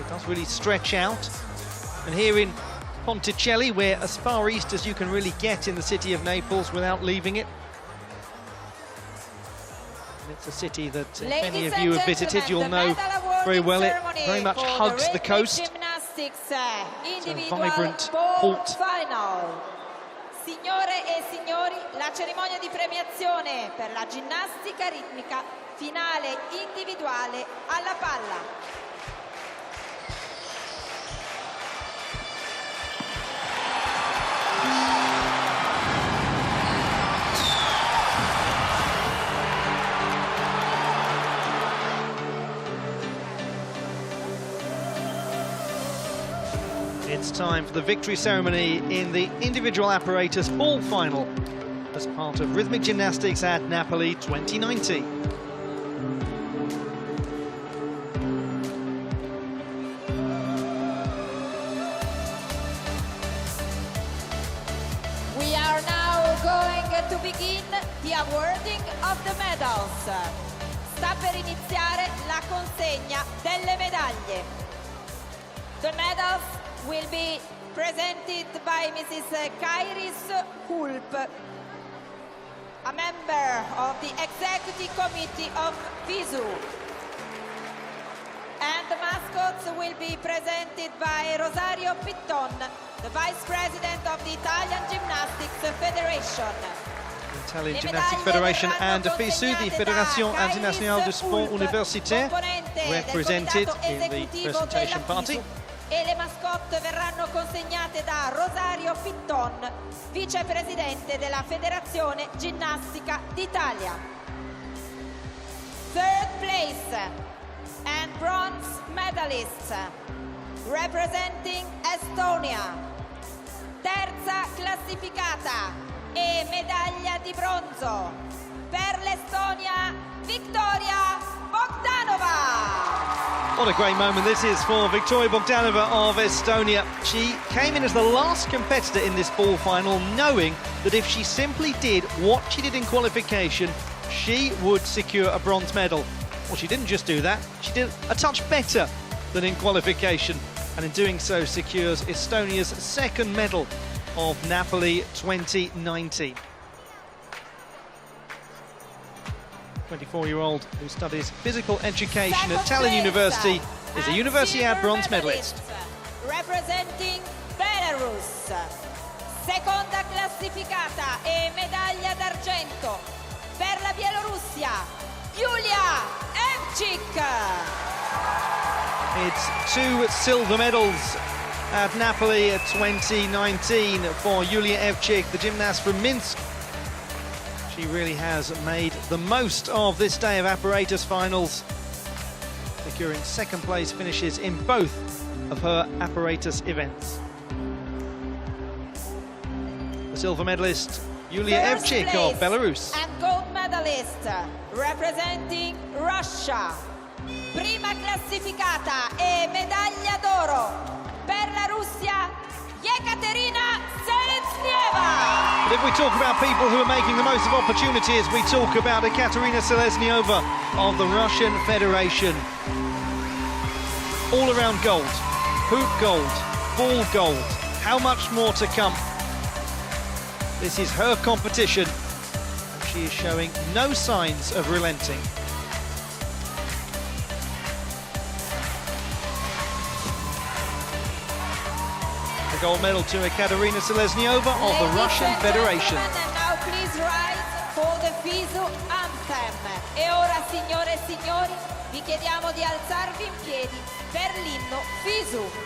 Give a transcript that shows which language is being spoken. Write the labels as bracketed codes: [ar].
[en] It does really stretch out. And here in Ponticelli, we're as far east as you can really get in the city of Naples without leaving it. And it's a city that if any of you have visited, you'll know very well. It very much hugs the coast. It's a vibrant port. [it] Signore e signori, la cerimonia di premiazione per la ginnastica ritmica finale individuale alla palla. [en] It's time for the victory ceremony in the individual apparatus ball final as part of Rhythmic Gymnastics at Napoli 2019. We are now going to begin the awarding of the medals. [it] Sta per iniziare la consegna delle medaglie. [en] The medals will be presented by Mrs. Kairis Hulp, a member of the Executive Committee of FISU. And the mascots will be presented by Rosario Pitton, the Vice President of the Italian Gymnastics Federation. Italian Gymnastics Federation and FISU, the Fédération Internationale du Sport Universitaire, represented in the presentation party. [it] E le mascotte verranno consegnate da Rosario Pitton, vicepresidente della Federazione Ginnastica d'Italia. [en] 3rd place and bronze medalists representing Estonia. [it] Terza classificata e medaglia di bronzo per l'Estonia, Victoria Bogdanova. [en] What a great moment this is for Victoria Bogdanova of Estonia. She came in as the last competitor in this ball final, knowing that if she simply did what she did in qualification, she would secure a bronze medal. Well, she didn't just do that, she did a touch better than in qualification, and in doing so secures Estonia's 2nd medal of Napoli 2019. 24-year-old who studies physical education at Tallinn University is a Universiade bronze medalist. Representing Belarus. [it] Seconda classificata e medaglia d'argento per la Bielorussia, Yulia Evchik. [en] It's 2 silver medals at Napoli 2019 for Yulia Evchik, the gymnast from Minsk. She really has made the most of this day of apparatus finals, securing 2nd place finishes in both of her apparatus events. The silver medalist, Yulia Evchik of Belarus. And gold medalist, representing Russia. [it] Prima classificata e medaglia d'oro per la Russia, Yekaterina Seleznieva. [en] But if we talk about people who are making the most of opportunities, we talk about Ekaterina Selezniova of the Russian Federation. All around gold, hoop gold, ball gold. How much more to come? This is her competition, and she is showing no signs of relenting. gold medal to Ekaterina Seleznyova of the Russian Federation. And now please rise for the FISU anthem. [it] E ora, signore e signori, vi chiediamo di alzarvi in piedi per l'inno FISU.